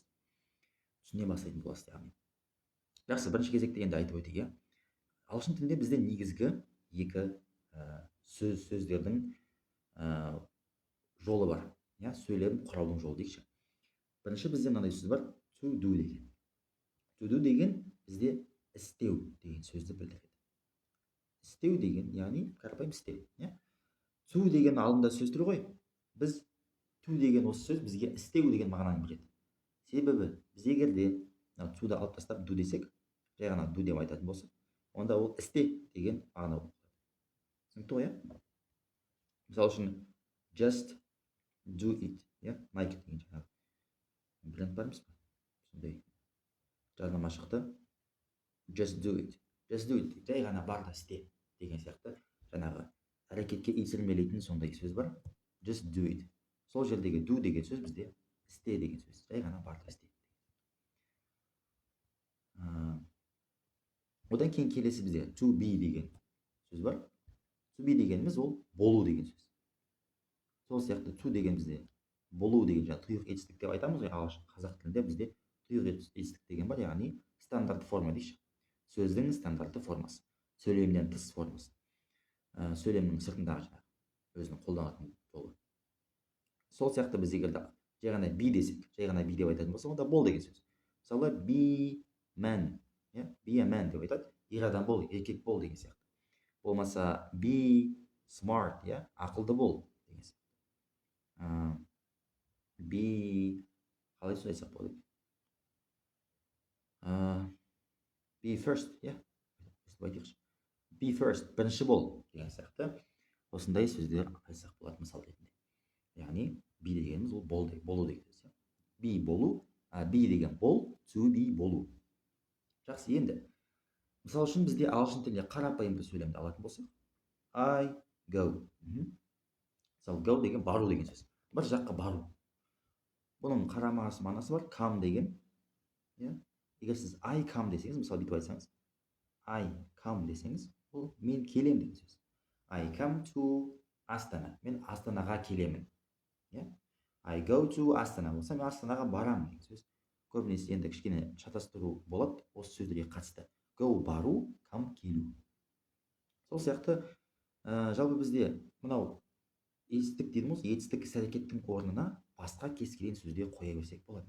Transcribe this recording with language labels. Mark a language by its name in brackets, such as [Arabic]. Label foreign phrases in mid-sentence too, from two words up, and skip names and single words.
[Kazakh] Түсіне бастайтын боласыз яғни. Жақсы, бірінші кезекте енді айтып өтейік. Ағылшын тілінде бізде негізгі екі сөздердің жолы бар. Я, сөйлем құраудың жолы дейікші. Бірінші бізде мынандай сөз бар, [English] to do [Kazakh] деген. [English] To do [Kazakh] деген бізде істеу деген сөзді білдіреді. Істеу деген, яғни қарапайым істеу. To деген алдында сөз тұр ғой. Біз to деген осы сөз бізге істеу деген мағынаны береді. Себебі біз егерде to-ды алып тастап do десек, жай ғана do деп айтатын болсақ, онда ол істе деген мағына болады. Түсінікті ғой, иә? Мысалы үшін [English] just do it, [Kazakh] like деген жаңағы бренд бар емес па? Сондай жарнама шықты. [English] Just do it. [Kazakh] Жай ғана бар да істе деген сияқты жаңағы әрекетке итермелейтін сондай сөз бар. [English] Just do it. [Kazakh] Сол жердегі do деген сөз бізде істе деген сөз. Жай ғана бар да істе. Одан кейін келесі бізде [English] to be [Kazakh] деген сөз бар. [English] To be [Kazakh] дегеніміз ол болу деген сөз. Сол сияқты to деген бізде болу деген жаңағы тұйық етістік деп айтамыз ғой, ағылшын қазақ тілінде бізде тұйық етістік деген бар, яғни стандарт форма дейші. Сөздің стандартты формасы, сөйлемнен тыс формасы, сөйлемнің сыртындағы жаңағы өзінің қолданатын жолы. Сол сияқты біз егер жай ғана be десек, жай ғана be деп айтатын болсақ, онда бол деген сөз. Мысалы [English] be man, be a man [Kazakh] деп айтады, ер адам бол, еркек бол деген сияқты. Болмаса [English] be smart, [Kazakh] ақылды бол деген сияқты. Be, қалай сөз айтсақ болады? [English] Be first, be first, [Kazakh] бірінші бол деген сияқты. Осындай сөздер айтсақ болады мысал ретінде. Яғни be дегеніміз ол болу деген сөз. Be болу, be деген бол, [English] to be болу. [Kazakh] Жақсы, енді мысал үшін бізде ағылшын тілінде қарапайым бір сөйлемді алатын болсақ, [English] I go. [Kazakh] Мысалы go деген бару деген сөз. Бір жаққа бару. Бұның қарама-қарсы мағынасы бар, come деген. Егер сіз [English] I come [Kazakh] десеңіз, мысалы бүйтіп айтсаңыз, [English] I come [Kazakh] десеңіз, бұл мен келем деген сөз. [English] I come to Астана. [Kazakh] Мен Астанаға келемін. [English] I go to Астана [Kazakh] болса, мен Астанаға барамын деген сөз. Көбінесе енді кішкене шатастыру болады осы сөздерге қатысты. Go бару, come келу. Сол сияқты жалпы бізде мынау етістік дедім ғой, етістік іс-әрекеттің орнына басқа кез келген сөзде қоя берсек болады.